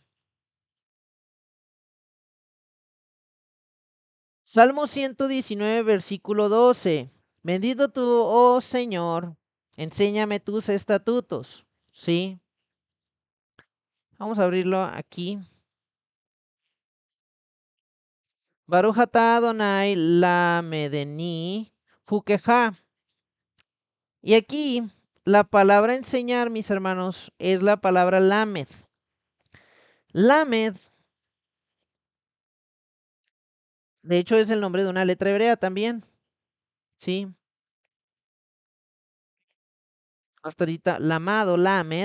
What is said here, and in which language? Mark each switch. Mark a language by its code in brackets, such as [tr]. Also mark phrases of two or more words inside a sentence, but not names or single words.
[es] Salmo 119, versículo 12. Bendito tú, oh Señor, enséñame tus estatutos. ¿Sí? Vamos a abrirlo aquí. [he] ברוך אתה אדני למדני חקיך. [es] Y aquí la palabra enseñar, mis hermanos, es la palabra lamed. Lamed, de hecho, es el nombre de una letra hebrea también. ¿Sí? Hasta ahorita, lamado, lamed.